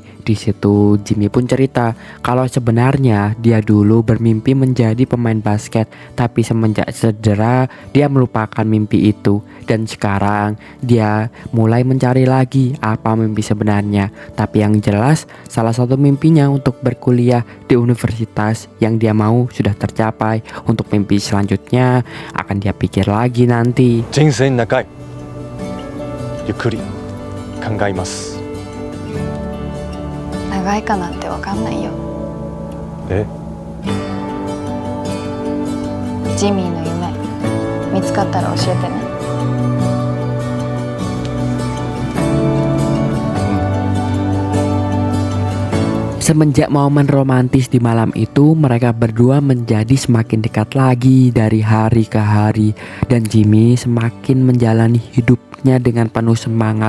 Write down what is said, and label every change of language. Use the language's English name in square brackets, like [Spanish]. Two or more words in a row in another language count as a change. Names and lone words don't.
[Indonesian] Di situ Jimmy pun cerita kalau sebenarnya dia dulu bermimpi menjadi pemain basket, tapi semenjak cedera dia melupakan mimpi itu dan sekarang dia mulai mencari lagi apa mimpi sebenarnya. Tapi yang jelas salah satu mimpinya untuk berkuliah di universitas yang dia mau sudah tercapai. Untuk mimpi selanjutnya akan dia pikir lagi nanti. [Japanese] 人生長い。ゆっくり考えます。長いかなんてわかんないよ。え？ジミーの夢見つかったら教えてね。 [Indonesian] Semenjak momen romantis di malam itu, mereka berdua menjadi semakin dekat lagi dari hari ke hari. Dan Jimmy semakin menjalani hidupnya dengan penuh semangat.